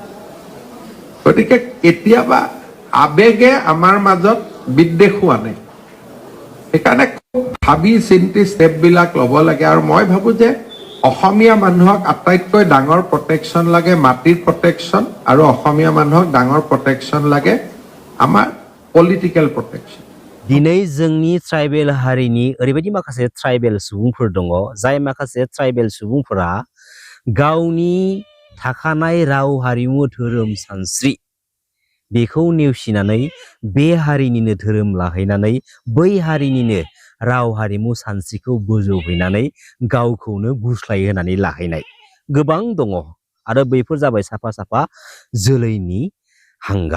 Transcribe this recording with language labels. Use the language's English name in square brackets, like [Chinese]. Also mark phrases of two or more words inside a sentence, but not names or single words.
[Assamese] গতিকে কেতিয়াবা আবেগে আমাৰ মাজত বিদ্বেষো আনে, সেইকাৰণে খুব ভাবি চিন্তি ষ্টেপবিলাক ল'ব লাগে। আৰু মই ভাবো যে অসমীয়া মানুহক আটাইতকৈ ডাঙৰ প্ৰটেকশ্যন লাগে মাটিৰ প্ৰটেকশ্যন, আৰু অসমীয়া মানুহক ডাঙৰ প্ৰটেকশ্যন লাগে আমাৰ [English] political protection. [Bodo] दिनै जोंनि ट्राइबेल हारिनि ओरैबायदि माखासे ट्राइबेल सुबुंफोर दङ जाय माखासे ट्राइबेल सुबुंफोरा गावनि थाखानाय राव हारिमु धोरोम सानस्रि बेखौ नेवसिनानै बे हारिनिनो धोरोम लाहैनानै बै हारिनिनो राव हारिमु सानस्रिखौ बोजबहैनानै गावखौनो गुस्लाय होनानै लाहैनाय गोबां दङ आरो बैफोर जाबाय साफा साफा जोलैनि हांगार।